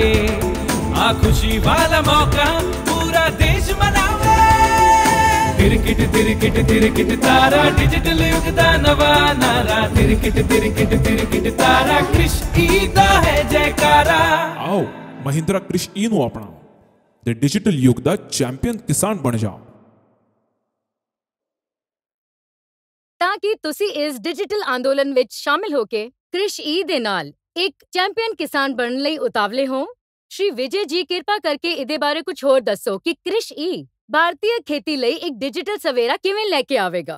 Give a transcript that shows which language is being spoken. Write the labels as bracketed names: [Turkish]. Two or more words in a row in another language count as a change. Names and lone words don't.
[Punjabi] ਆ ਖੁਸ਼ੀ ਵਾਲਾ ਮੌਕਾ ਪੂਰਾ ਦੇਸ਼ ਮਨਾਵੇ। ਤਿਰਕਿਟ ਤਾਰਾ ਡਿਜੀਟਲ ਯੁੱਗ ਦਾ ਨਵਾ ਨਾਰਾ। ਤਿਰਕਿਟ ਤਾਰਾ ਕ੍ਰਿਸ਼ ਈ ਦਾ ਹੈ ਜੈਕਾਰਾ। ਆਓ ਮਹਿੰਦਰਾ ਕ੍ਰਿਸ਼ ਈ ਨੂੰ ਅਪਣਾਓ ਤੇ ਡਿਜੀਟਲ ਯੁੱਗ ਦਾ ਚੈਂਪੀਅਨ ਕਿਸਾਨ ਬਣ ਜਾਓ। ਤਾਂ ਕਿ ਤੁਸੀਂ ਇਸ ਡਿਜੀਟਲ ਅੰਦੋਲਨ ਵਿੱਚ ਸ਼ਾਮਿਲ ਹੋ ਕੇ ਕ੍ਰਿਸ਼ ਈ ਦੇ ਨਾਲ ਇੱਕ ਚੈਂਪੀਅਨ ਕਿਸਾਨ ਬਣਨ ਲਈ ਉਤਾਵਲੇ ਹੋ। ਸ਼੍ਰੀ ਵਿਜੇ ਜੀ, ਕਿਰਪਾ ਕਰਕੇ ਇਹਦੇ ਬਾਰੇ ਕੁਝ ਹੋਰ ਦੱਸੋ ਕਿ ਕ੍ਰਿਸ਼ ਈ ਭਾਰਤੀ ਖੇਤੀ ਲਈ ਇੱਕ ਡਿਜੀਟਲ ਸਵੇਰਾ ਕਿਵੇਂ ਲੈ ਕੇ ਆਵੇਗਾ।